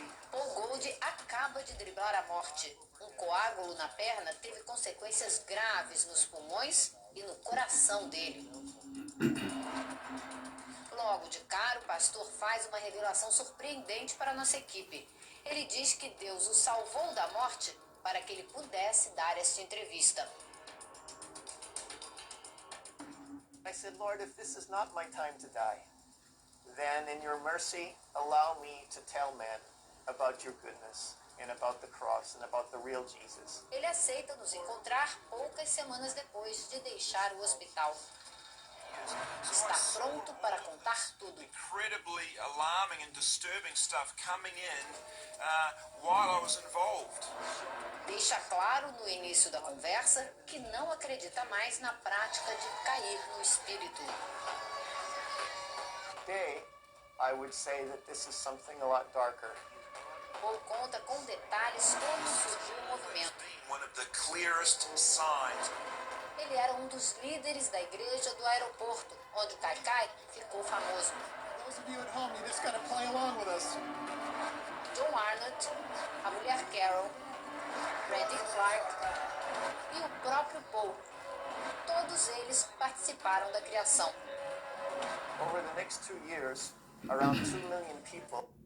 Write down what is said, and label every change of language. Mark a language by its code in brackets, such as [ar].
[pt] Paul Gold acaba de driblar a morte. Um coágulo na perna teve consequências graves nos pulmões e no coração dele. Logo de cara, o pastor faz uma revelação surpreendente para a nossa equipe. Ele diz que Deus o salvou da morte para que ele pudesse dar esta entrevista. [en] I said, Lord, if this is not my time to die, then in your mercy, allow me to tell men about your goodness and about the cross and about the real Jesus. [pt] Ele aceita nos encontrar poucas semanas depois de deixar o hospital. Está pronto para contar tudo. [en] Incredibly alarming and disturbing stuff coming in while I was involved. [pt] Deixa claro no início da conversa que não acredita mais na prática de cair no espírito. [en] Today, I would say that this is something a lot darker. [pt] Paul conta com detalhes como surgiu o movimento. [en] One of the clearest signs. [pt] Ele era um dos líderes da igreja do aeroporto, onde o Kaikai ficou famoso. John Arnott, a mulher Carol, Randy Clark e o próprio Paul. Todos eles participaram da criação. [en] Over the next 2 years, around 2 million people.